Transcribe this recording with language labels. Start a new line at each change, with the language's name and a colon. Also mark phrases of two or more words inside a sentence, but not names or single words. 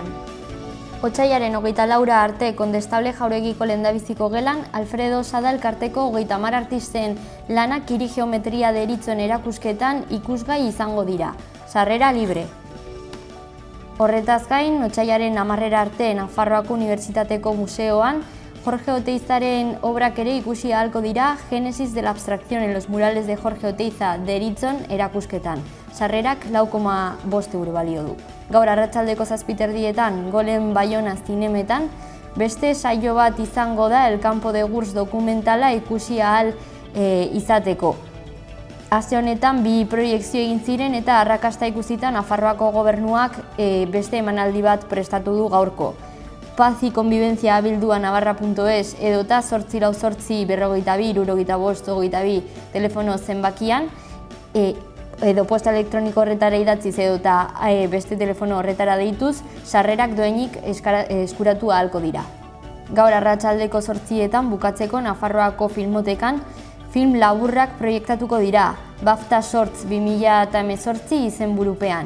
Basque: Otsailaren 24 arte Kondestable Jauregiko lehendabiziko gelan, Alfredo Sada elkarteko 30 artisten lanak kiri geometria deritzon erakusketan ikusgai izango dira. Sarrera libre. Horretaz gain, otsailaren 10 arte Nafarroako Unibertsitateko Museoan, Jorge Oteizaren obrak ere ikusi ahalko dira Génesis de la abstracción en los murales de Jorge Oteiza deritzon erakusketan. Sarrerak 4,5 euro balio du. Gaur arratsaldeko 7:00 Golen Baiona zinemetan, beste saio bat izango da El Campo de Gurs dokumentala ikusi ahal izateko. Aste honetan 2 proiekzio egin ziren eta arrakasta ikusita Nafarroako gobernuak beste emanaldi bat prestatu du gaurko. Paz y Convivencia abildua navarra.es edota 848 42 75 22 telefono zenbakian, edo posta elektroniko horretara idatziz edota beste telefono horretara deituz, sarrerak doainik eskuratu ahalko dira. Gaur arratsaldeko 8:00 bukatzeko Nafarroako Filmotekan film laburrak proiektatuko dira, BAFTA Shorts 2018 izenburupean.